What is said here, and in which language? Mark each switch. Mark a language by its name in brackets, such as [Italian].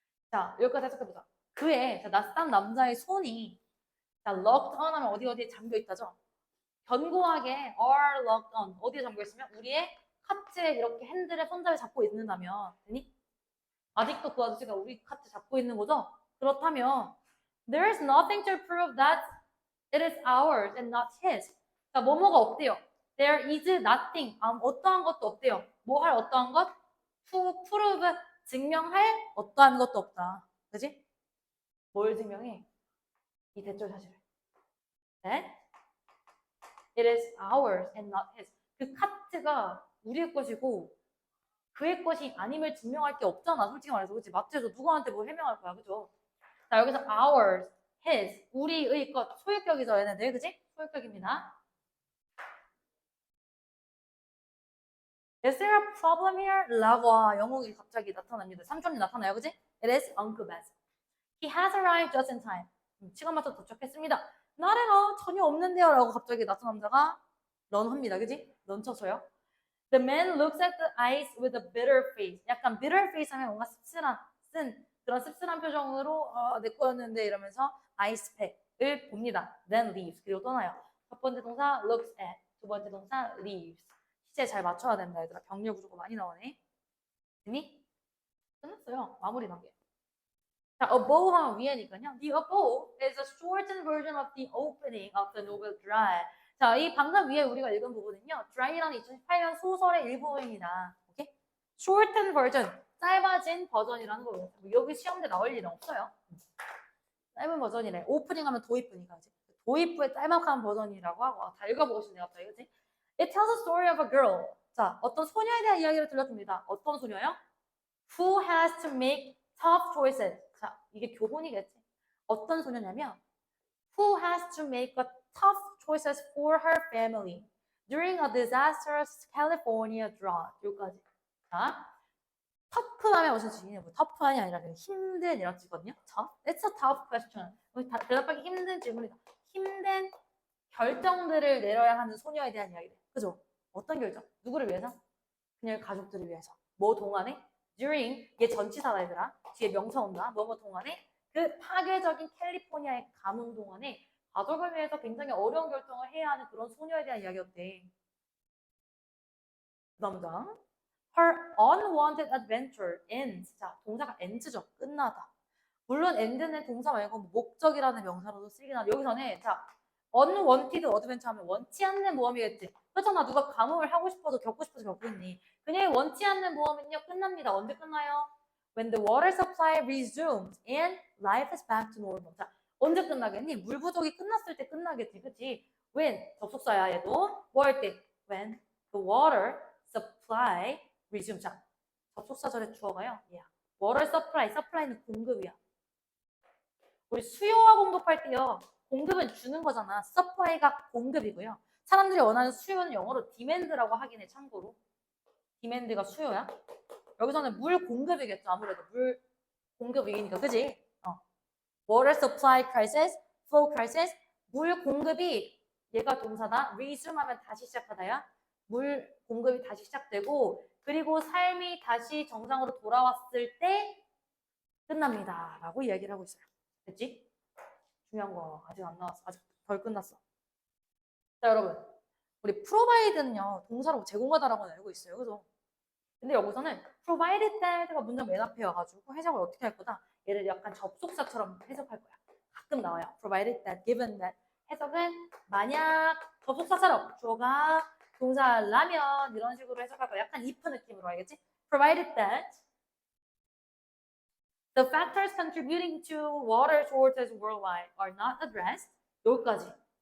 [Korean] 자, 여기까지 해석해보자. 그의, 낯선 남자의 손이, 자, locked on 하면 어디에 잠겨 있다죠? 견고하게 [English] are locked on. [Korean] 어디에 잠겨 있으면? 우리의 카트에 이렇게 핸들에 손잡이 잡고 있는다면, 되니? 아직도 그 아저씨가 우리 카트 잡고 있는 거죠? 그렇다면, [English] there is nothing to prove that it is ours and not his. [Korean] 자, 뭐뭐가 없대요. [English] There is nothing. [Korean] 어떠한 것도 없대요. 뭐 할 어떠한 것? [English] To prove. [Korean] 증명할 어떠한 것도 없다. 그지? 뭘 증명해? 이 대절 사실을. 네? [English] It is ours and not his. [Korean] 그 카트가 우리의 것이고 그의 것이 아님을 증명할 게 없잖아. 솔직히 말해서. 그치? 마트에서 누구한테 뭐 해명할 거야. 그죠? 자, 여기서 ours, his, 우리의 것. 소유격이죠. 얘네들. 그지? 소유격입니다. [English] Is there a problem here? [Korean] 라고 영웅이 갑자기 나타납니다. 삼촌이 나타나요. 그지? [English] It is Uncle Basil. He has arrived just in time. [Korean] 시간 맞춰 도착했습니다. [English] Not at all. [Korean] 전혀 없는데요. 라고 갑자기 낯선 남자가 런합니다. 그지? 런쳐서요. [English] The man looks at the ice with a bitter face. [Korean] 약간 bitter face 하면 뭔가 그런 씁쓸한 표정으로 내 거였는데 이러면서 아이스팩을 봅니다. [English] Then leaves. [Korean] 그리고 떠나요. 첫 번째 동사 looks at. 두 번째 동사 leaves. 시제 잘 맞춰야 된다 얘들아. 병렬 구조가 많이 나오네. 됐니? 끝났어요. 마무리 단계. 자, above 하면 위에니까요. [English] The above is a shortened version of the opening of the novel Dry. [Korean] 자, 이 방금 위에 우리가 읽은 부분은요. Dry라는 2018년 소설의 일부입니다. 오케이? Shortened version, 짧아진 버전이라는 거예요. 여기 시험대 나올 일은 없어요. 짧은 버전이래. 오프닝 하면 도입부니까. 도입부의 짤막한 버전이라고 하고 다 읽어보시네요. 갑자기, 그치? [English] It tells a story of a girl. [Korean] 자, 어떤 소녀에 대한 이야기를 들려줍니다. 어떤 소녀요? [English] Who has to make tough choices. [Korean] 자, 이게 교훈이겠지. 어떤 소녀냐면 [English] Who has to make a tough choices for her family during a disastrous California drought. [Korean] 여기까지. 자, tough하면 무슨 뜻이냐? 뭐 tough한이 아니라 힘든 이런 뜻이거든요. [English] tough. It's a tough question. [Korean] 대답하기 힘든 질문이다. 힘든 결정들을 내려야 하는 소녀에 대한 이야기래. 그죠? 어떤 결정? 누구를 위해서? 그녀의 가족들을 위해서. 뭐 동안에? During, 얘 전치사다 얘들아. 뒤에 명사 온다. 뭐뭐 동안에? 그 파괴적인 캘리포니아의 가뭄 동안에 가족을 위해서 굉장히 어려운 결정을 해야 하는 그런 소녀에 대한 이야기였대. 그 다음 [English] Her unwanted adventure ends. [Korean] 자, 동사가 ends죠. 끝나다. 물론 end는 동사 말고 목적이라는 명사로도 쓰이긴 하는데 여기서는 자, unwanted adventure 하면 원치 않는 모험이겠지. 그렇잖아. 누가 가뭄을 하고 싶어서 겪고 싶어서 겪겠니. 그녀의 원치 않는 모험은요. 끝납니다. 언제 끝나요? [English] When the water supply resumes and life is back to normal. [Korean] 자, 언제 끝나겠니? 물 부족이 끝났을 때 끝나겠지. 그치? When, 접속사야 얘도. 뭐 할 때? [English] When the water supply resumes. [Korean] 자, 접속사절의 주어가요. [English] Yeah. [Korean] water supply, supply는 공급이야. 우리 수요와 공급할 때요. 공급은 주는 거잖아. supply가 공급이고요. 사람들이 원하는 수요는 영어로 demand라고 하긴 해. 참고로. demand가 수요야. 여기서는 물 공급이겠죠. 아무래도 물 공급 위기니까. 그지? [English] water supply crisis, flow crisis. [Korean] 물 공급이 얘가 동사다. resume 하면 다시 시작하다야. 물 공급이 다시 시작되고 그리고 삶이 다시 정상으로 돌아왔을 때 끝납니다. 라고 이야기를 하고 있어요. 됐지? 중요한 거 아직 안 나왔어. 아직 덜 끝났어. 자, 여러분. 우리 provide는요. 동사로 제공하다라고 알고 있어요. 그죠? 근데 여기서는 provided that가 문장 맨 앞에 와가지고 해석을 어떻게 할 거다? 얘를 약간 접속사처럼 해석할 거야. 가끔 나와요. [English] provided that, given that. [Korean] 해석은 만약 접속사처럼 주어가 동사라면 이런 식으로 해석할 거야. 약간 if 느낌으로 알겠지? [English] provided that the factors contributing to water shortage worldwide are not addressed. 여기까지.